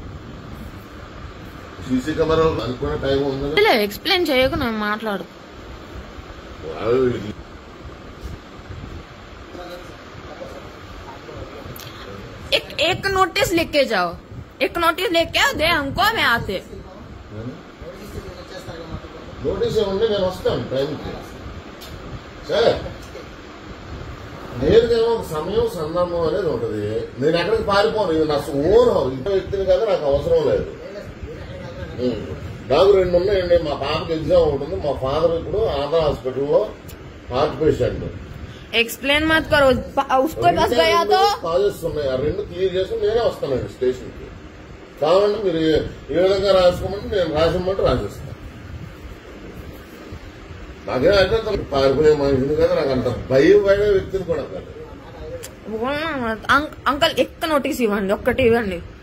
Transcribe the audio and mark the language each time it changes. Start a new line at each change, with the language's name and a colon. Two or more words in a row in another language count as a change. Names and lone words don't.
English: CC camera
Telugu: అనుకునే టైం ఉంది. ఎక్స్ప్లెయిన్ చేయకు, నేను మాట్లాడు.
Hindi: एक नोटिस लेके जाओ, एक नोटिस लेके आओ, दे हमको, मैं आते.
Telugu: నోటీస్ ఇవ్వండి, నేను వస్తాను టైంకి సార్. నేరుగా ఒక సమయం సందర్భం అనేది ఉంటుంది. నేను ఎక్కడికి పారిపోను, ఇది నా ఓన్ ఇంట్లో వ్యక్తిని కదా, నాకు అవసరం లేదు. నాకు 2 ఉన్నాయండి. మా పాపకి ఎగ్జామ్ ఉంటుంది. మా ఫాదర్ ఇప్పుడు ఆంధ్ర హాస్పిటల్లో
English: heart patient.
Hindi: एक्सप्लेन मत करो, उसको बस गया तो
Telugu: కాజెస్ ఉన్నాయి. ఆ 2 క్లియర్ చేసి నేనే వస్తానండి స్టేషన్ కి. కావాలంటే మీరు ఏ విధంగా రాసుకోమంటే నేను రాసిమంటే రాసిస్తాను. నాకేమైతే పారిపోయే మనిషిని కదా, నాకు అంత భయం పడే వ్యక్తిని కూడా కాదు. అంకల్ ఎక్క నోటీస్ ఇవ్వండి, ఒక్కటి ఇవ్వండి.